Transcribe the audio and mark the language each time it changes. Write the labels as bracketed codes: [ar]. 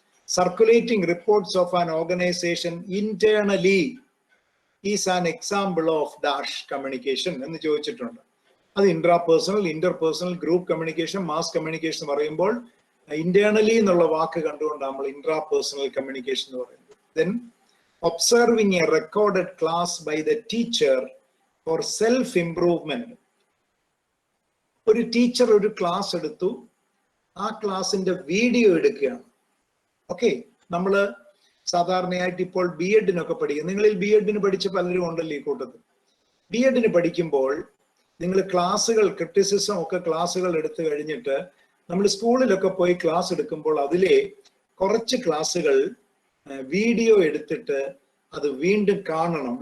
[en] circulating reports of an organization internally is an example of dash communication [ml] എന്ന് ചോദിച്ചിട്ടുണ്ട്. അത് intra personal, Inter personal, group communication, mass communication പറയുമ്പോൾ internally എന്നുള്ള വാക്ക് കണ്ടുകൊണ്ട് നമ്മൾ ഇൻട്രാ പേഴ്സണൽ കമ്മ്യൂണിക്കേഷൻ എന്ന് പറയുന്നത്. [en] Then observing a recorded class by the teacher for self-improvement. [ml] ഒരു ടീച്ചർ ഒരു ക്ലാസ് എടുത്തു, ആ ക്ലാസിന്റെ വീഡിയോ എടുക്കുകയാണ്. ഓക്കെ, നമ്മള് സാധാരണയായിട്ട് ഇപ്പോൾ ബി എഡിനൊക്കെ പഠിക്കും. നിങ്ങളിൽ ബി എഡിന് പഠിച്ച പലരും ഉണ്ടല്ലോ ഈ കൂട്ടത്തിൽ. ബി എഡിന് പഠിക്കുമ്പോൾ നിങ്ങൾ ക്ലാസ്സുകൾ, ക്രിറ്റിസിസം ഒക്കെ ക്ലാസ്സുകൾ എടുത്തു കഴിഞ്ഞിട്ട് നമ്മൾ സ്കൂളിലൊക്കെ പോയി ക്ലാസ് എടുക്കുമ്പോൾ അതിലെ കുറച്ച് ക്ലാസ്സുകൾ വീഡിയോ എടുത്തിട്ട് അത് വീണ്ടും കാണണം.